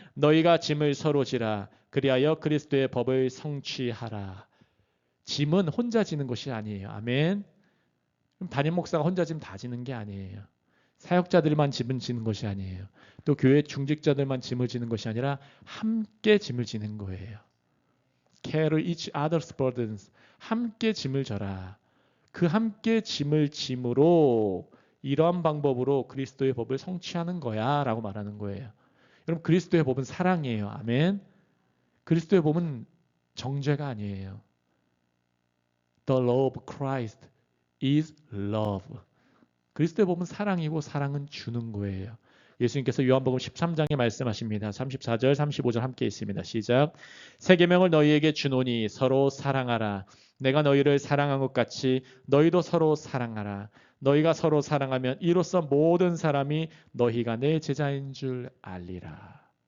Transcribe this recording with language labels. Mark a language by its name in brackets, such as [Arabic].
[Korean] 너희가 짐을 서로 지라 그리하여 그리스도의 법을 성취하라. 짐은 혼자 지는 것이 아니에요. 아멘. 담임 목사가 혼자 짐 다 지는 게 아니에요. 사역자들만 짐을 지는 것이 아니에요. 또 교회 중직자들만 짐을 지는 것이 아니라 함께 짐을 지는 거예요. [English] Carry each other's burdens. [Korean] 함께 짐을 져라. 그 함께 짐을 짐으로 이러한 방법으로 그리스도의 법을 성취하는 거야 라고 말하는 거예요. 여러분 그리스도의 법은 사랑이에요. 아멘. 그리스도의 법은 정죄가 아니에요. [English] The law of Christ is love. [Korean] 그리스도의 법은 사랑이고 사랑은 주는 거예요. 예수님께서 요한복음 13장에 말씀하십니다. 34절 35절 함께 있습니다. 시작. 새 계명을 너희에게 주노니 서로 사랑하라. 내가 너희를 사랑한 것 같이 너희도 서로 사랑하라. 너희가 서로 사랑하면 이로써 모든 사람이 너희가 내 제자인 줄 알리라.